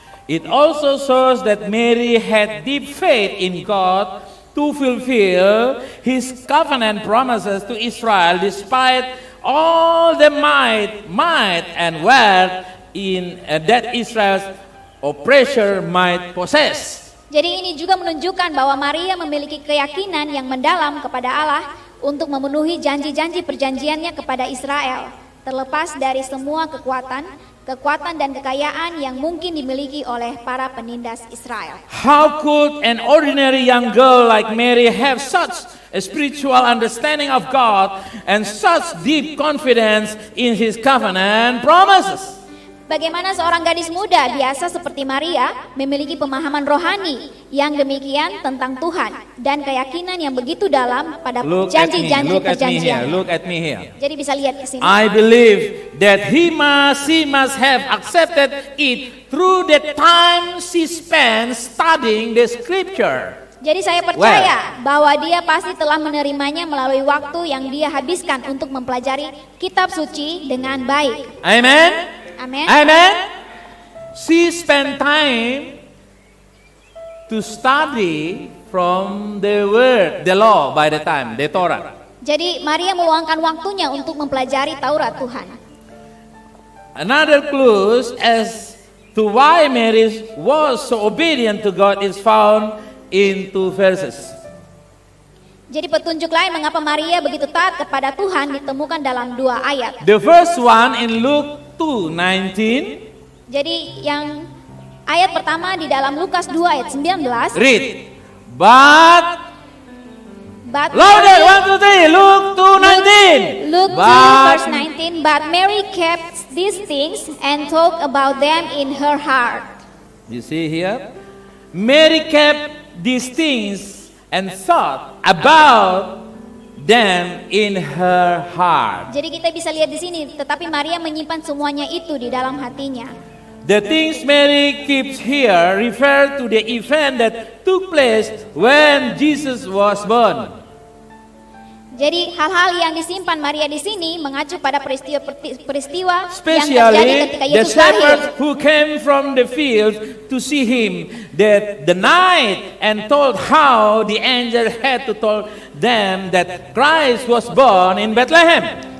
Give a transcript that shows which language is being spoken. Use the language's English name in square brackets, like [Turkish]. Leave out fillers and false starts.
[English] It also shows that Mary had deep faith in God to fulfill His covenant promises to Israel despite all the might and wealth that Israel's oppressor might possess. [Indonesian] Jadi ini juga menunjukkan bahwa Maria memiliki keyakinan yang mendalam kepada Allah untuk memenuhi janji-janji perjanjiannya kepada Israel, terlepas dari semua kekuatan dan kekayaan yang mungkin dimiliki oleh para penindas Israel. [English] How could an ordinary young girl like Mary have such a spiritual understanding of God and such deep confidence in His covenant promises? [Indonesian] Bagaimana seorang gadis muda biasa seperti Maria memiliki pemahaman rohani yang demikian tentang Tuhan dan keyakinan yang begitu dalam pada janji-janji perjanjian. [English] Look at me here. [Indonesian] Jadi bisa lihat ke sini. [English] I believe that she must have accepted it through the time she spent studying the scripture. [Indonesian] Jadi saya percaya bahwa dia pasti telah menerimanya melalui waktu yang dia habiskan untuk mempelajari kitab suci dengan baik. [English] Amen. [Indonesian] Amin. [English] Amen. She spent time to study from the word, the law by the time, the Torah. [Indonesian] Jadi Maria meluangkan waktunya untuk mempelajari Taurat Tuhan. [English] Another clue as to why Mary was so obedient to God is found in 2 verses. [Indonesian] Jadi petunjuk lain mengapa Maria begitu taat kepada Tuhan ditemukan dalam 2 ayat. [English] The first one in Luke 2:19. [Indonesian] Jadi yang ayat pertama di dalam Lukas 2 ayat 19. [English] Read. But louder, 1, 2, 3. Luke 2:19. Luke 2 verse 19. But Mary kept these things and talked about them in her heart. You see here? Mary kept these things and thought about them in her heart. [Indonesian] Jadi kita bisa lihat di sini, tetapi Maria menyimpan semuanya itu di dalam hatinya. [English] The things Mary keeps here refer to the event that took place when Jesus was born. [Indonesian] Jadi hal-hal yang disimpan Maria di sini mengacu pada peristiwa yang [English] Especially [Indonesian] terjadi ketika [English] the [Indonesian] Yesus lahir. [English] shepherds who came from the field to see him that the night and told how the angel had to tell them that Christ was born in Bethlehem.